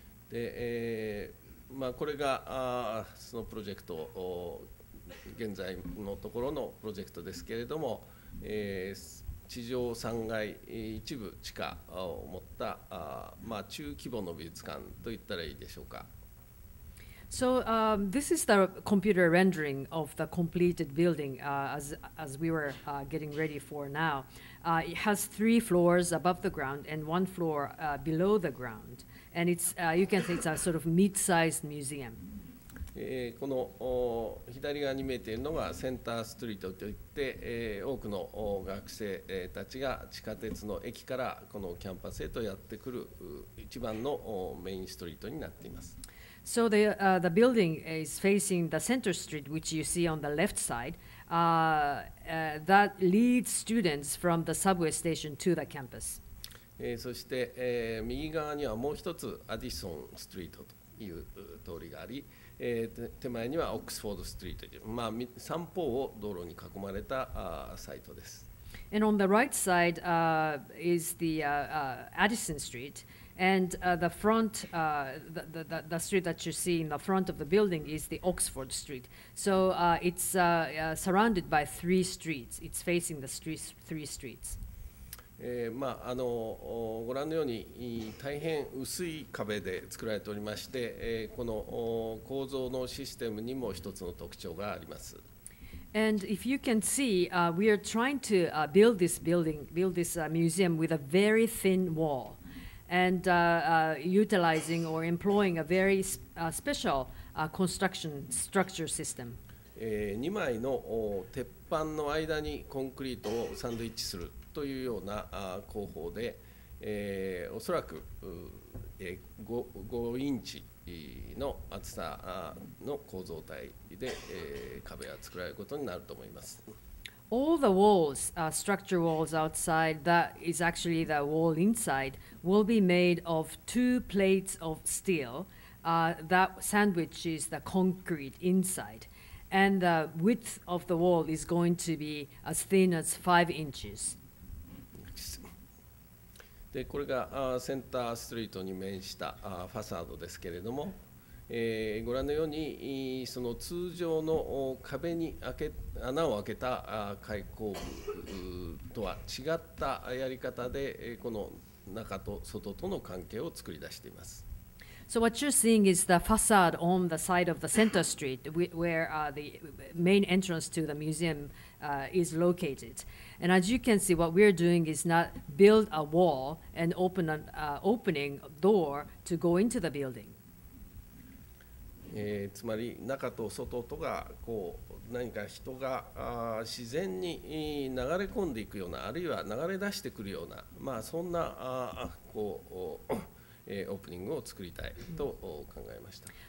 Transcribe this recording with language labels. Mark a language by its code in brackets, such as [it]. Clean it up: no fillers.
[ja] で、これがそのプロジェクト、現在のところのプロジェクトですけれども、地上3階、一部地下を持った中規模の美術館といったらいいでしょうか。 [en] So this is the computer rendering of the completed building as we were getting ready for now. It has 3 floors above the ground and 1 floor below the ground. And it's, you can say it's a sort of mid-sized museum. [ja] この左側に見えているのがセンターストリートといって、多くの学生たちが地下鉄の駅からこのキャンパスへとやってくる一番のメインストリートになっています。 [en] So the building is facing the center street, which you see on the left side, that leads students from the subway station to the campus. [ja] そして、右側にはもう一つアディソンストリートという通りがあり、手前にはオックスフォードストリートという、三方を道路に囲まれたサイトです。 [en] And on the right side is the Addison Street. And the front, the street that you see in the front of the building is the Oxford Street. So it's surrounded by 3 streets. It's facing the 3 streets. [ja] ご覧のように大変薄い壁で作られておりまして、この構造のシステムにも一つの特徴があります。 [en] And if you can see, we are trying to build this museum with a very thin wall. And utilizing or employing a very special construction structure system. [ja] 2枚の鉄板の間にコンクリートをサンドイッチするというような工法で、おそらく5インチの厚さの構造体で壁が作られることになると思います。 [en] All the walls, structure walls outside, that is actually the wall inside, will be made of 2 plates of steel that sandwiches the concrete inside. And the width of the wall is going to be as thin as 5 inches. [ja] で、これがセンターストリートに面したファサードですけれども、ご覧のようにその通常の壁に穴を開けた開口部とは違ったやり方でこの中と外との関係を作り出しています。 [en] So what you're seeing is the facade on the side of the center street where the main entrance to the museum is located. And as you can see, what we're doing is not build a wall and open an opening door to go into the building. [ja] つまり中と外とがこう何か人が自然に流れ込んでいくような、あるいは流れ出してくるような、そんなこうオープニングを作りたいと考えました。